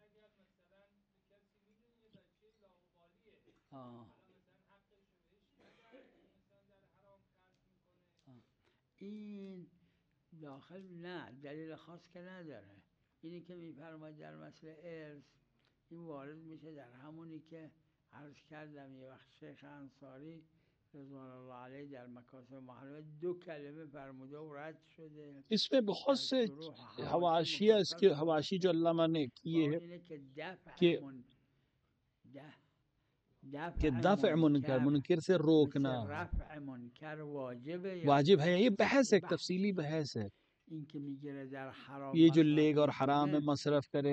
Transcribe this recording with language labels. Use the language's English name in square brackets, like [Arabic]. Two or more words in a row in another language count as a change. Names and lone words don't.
[Persian] این داخل نه دلیل خاص که نداره. اینی که میفرماید در مسئله ارث این وارد میشه در همونی که عرض کردم یه وقت شیخ انصاری رضوان الله علیه در مکاسب محرمه 2 کلمه فرموده و رد شده. [Urdu] اس میں بہت سے حواشیہ اس کے حواشی جو علامہ نے کیے ہیں کہ دفع منکر سے روکنا رفع منکر واجب ہے. یہ بحث ہے، ایک تفصیلی بحث ہے. یہ جو لیگ اور حرام میں مصرف کرے